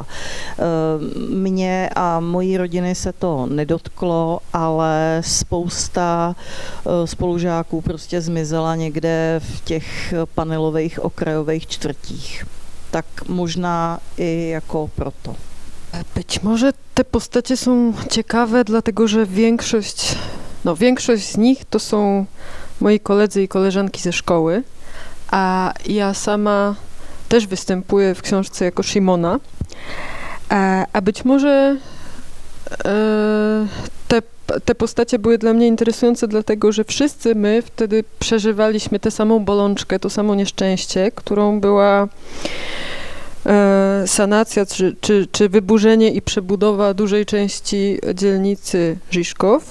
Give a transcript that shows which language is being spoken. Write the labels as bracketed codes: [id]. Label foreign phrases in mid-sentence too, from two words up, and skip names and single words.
[cs] Mě a mojí rodiny se to nedotklo, ale spousta spolužáků prostě zmizela někde v těch panelových okrajových čtvrtích. Tak možná i jako proto. [pl] Być może te postacie są ciekawe, dlatego że większość z nich to są moi koledzy i koleżanki ze szkoły, a ja sama też występuję w książce jako Szymona. A być może te postacie były dla mnie interesujące, dlatego że wszyscy my wtedy przeżywaliśmy tę samą bolączkę, to samo nieszczęście, którą była sanacja czy wyburzenie i przebudowa dużej części dzielnicy Žižkov.